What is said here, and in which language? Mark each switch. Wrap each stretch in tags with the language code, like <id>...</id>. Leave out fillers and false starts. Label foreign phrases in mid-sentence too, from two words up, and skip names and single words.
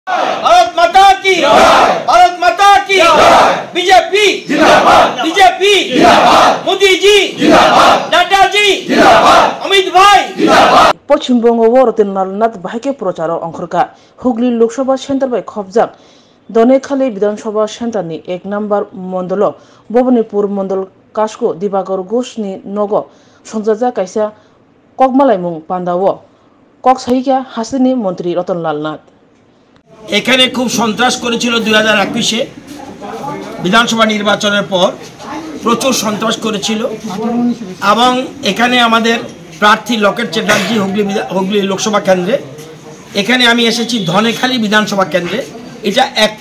<hi>भारत माता की, भारत माता की, बीजेपी जिंदाबाद, बीजेपी जिंदाबाद, मोदी जी जिंदाबाद, नड्डा जी जिंदाबाद, अमित भाई जिंदाबाद।</hi> <trp>पश्चिमबंग वरतिन नालनाथ बाहाके प्रचार अंखरका हुगली लोकसभा सेंटर बाय खबजाक दनेखाली विधानसभा सेंटर नि 1 नम्बर मंडल भवानीपुर मंडल कास्को दिबाकर घोषनि नग संजाजा कायसा ककमालायमुं पांडाव ककसाहिका हासिनी मंत्री रतनलाल नाथ</trp> <bn>এখানে খুব সন্ত্রাস করেছিল 2021-এ বিধানসভা নির্বাচনের পর প্রচুর সন্ত্রাস করেছিল এবং এখানে আমাদের প্রার্থী লকেট চ্যাটার্জি হুগলি লোকসভা কেন্দ্রে এখানে আমি এসেছি ধনেখালি বিধানসভা কেন্দ্রে এটা 1</bn>